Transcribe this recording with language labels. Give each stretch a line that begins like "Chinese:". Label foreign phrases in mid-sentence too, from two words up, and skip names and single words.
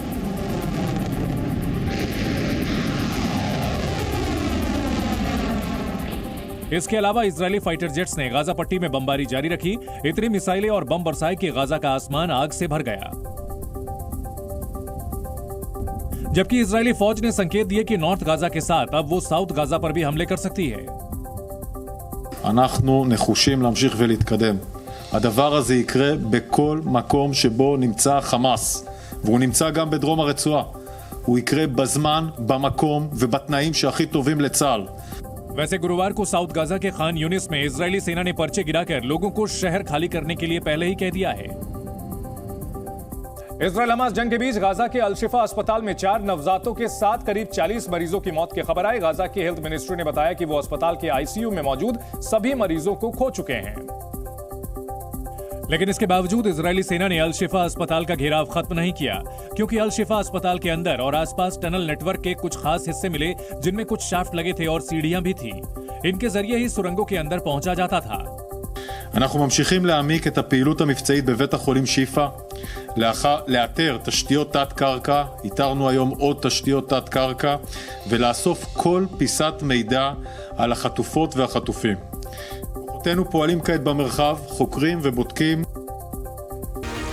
Hindi: इसके अलावा इजरायली फाइटर जेट्स ने गाजा पट्टी में बमबारी जारी रखी। इतनी मिसाइलें और बम बरसाए कि गाजा का आसमान आग से भर गया। जबकि इजरायली फौज ने संकेत दिए कि नॉर्थ गाजा के साथ अब वो साउथ गाजा पर भी हमले कर सकती है।
Hebrew: אנחנו נחושים להמשיך ולהתקדם. הדבר הזה יקרה בכל מקום שבו נמצא חמאס, והוא נמצא גם בדרום הרצועה. הוא יקרה בזמן, במקום ובתנאים שהכי טובים לצה"ל.
Hindi: वैसे गुरुवार को साउथ गाजा के खान यूनिस में इजरायली सेना ने पर्चे गिराकर लोगों को शहर खाली करने के लिए पहले ही कह दिया है। इजरायल हमास जंग के बीच गाजा के अल-शिफा अस्पताल में 4 नवजातों के साथ करीब 40 मरीजों की मौत की खबर आई। गाजा की
English: health ministry
Hindi: ने बताया कि वो अस्पताल के आईसीयू में मौजूद सभी मरीजों को खो चुके हैं। लेकिन इसके बावजूद इजरायली सेना ने अल-शिफा अस्पताल का घेराव खत्म नहीं किया, क्योंकि अल-शिफा अस्पताल के अंदर और आसपास
English: tunnel network
Hindi: के कुछ खास हिस्से मिले, जिनमें कुछ शाफ्ट लगे थे और सीढ़ियां भी थी। इनके जरिए ही सुरंगों के अंदर पहुंचा जाता था।
Hebrew: אנחנו ממשיכים להעמיק את הפעילות המבצעית בבית החולים שיפה, לאתר תשתיות תת קרקע, איתרנו היום עוד תשתיות תת קרקע, ולאסוף כל פיסת מידע על החטופות והחטופים. כוחותינו פועלים כעת במרחב, חוקרים ובודקים.